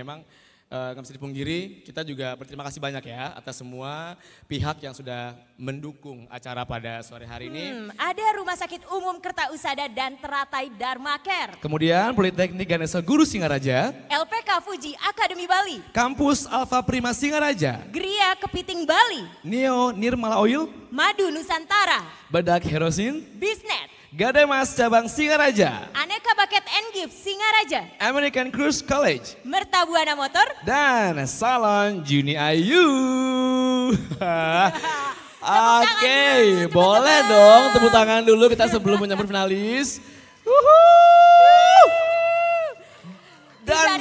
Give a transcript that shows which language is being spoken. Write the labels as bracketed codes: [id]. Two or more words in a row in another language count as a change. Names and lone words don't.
[id] Memang nggak bisa dipungkiri, kita juga berterima kasih banyak ya atas semua pihak yang sudah mendukung acara pada sore hari ini. Ada Rumah Sakit Umum Kertausada dan Teratai Dharma Care, Kemudian Politeknik Ganesha Guru Singaraja, LPK Fuji Akademi Bali, Kampus Alfa Prima Singaraja, Gria Kepiting Bali, Neo Nirmala Oil, Madu Nusantara, Badak Herosin, Bisnet, Gademas Cabang Singaraja, Aneka Bucket and Gift Singaraja, American Cruise College, Mertabuana Motor, dan Salon Juni Ayu. Oke, boleh dong tepuk tangan dulu kita sebelum menyambut finalis. Dan